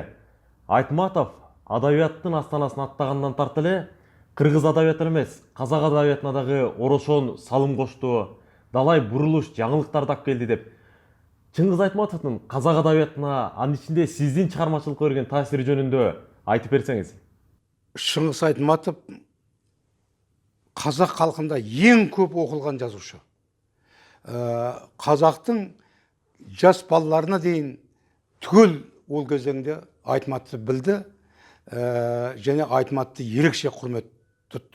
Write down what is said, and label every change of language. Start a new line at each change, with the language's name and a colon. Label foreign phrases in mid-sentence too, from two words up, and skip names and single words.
Kyrgyz: Айтматов адабияттын астанасын аттагандан тарты эле кыргыз адабиятына эмес, казак адабиятына дагы орошон салым кошту. Далай бурулуш, жаңылыктарды алып келди деп. Чыңгыз Айтматовдун казак адабиятына, анын ичинде сиздин чыгармачылыкка берген таасири жөнүндө айтып берсеңиз.
Kazakh: Шыңғыс Айтматов қазақ халқында ең көп оқылған жазушы. Қазақтың жас балаларына дейін түгел ол кезеңде Айтматовты білді, және Айтматовты ерекше құрмет тұтты.